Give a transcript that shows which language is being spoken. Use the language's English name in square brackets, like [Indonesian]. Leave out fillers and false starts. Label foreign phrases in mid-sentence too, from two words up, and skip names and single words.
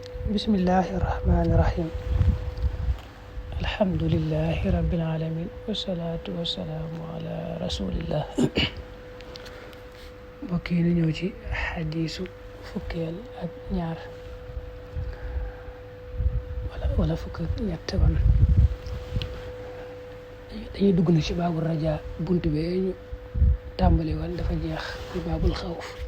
[Arabic] بسم الله الرحمن الرحيم الحمد لله رب العالمين والصلاة والسلام على رسول الله [Wolof] mbokk yi ñu ñëw ci xadiisu fukkeel ak ñaar wala fukk ak ñett ban dañuy dugg na ci [Arabic] باب الرجاء [Wolof] bunt bi ñu tàmbali woon dafa jeex ci [Arabic] باب الخوف.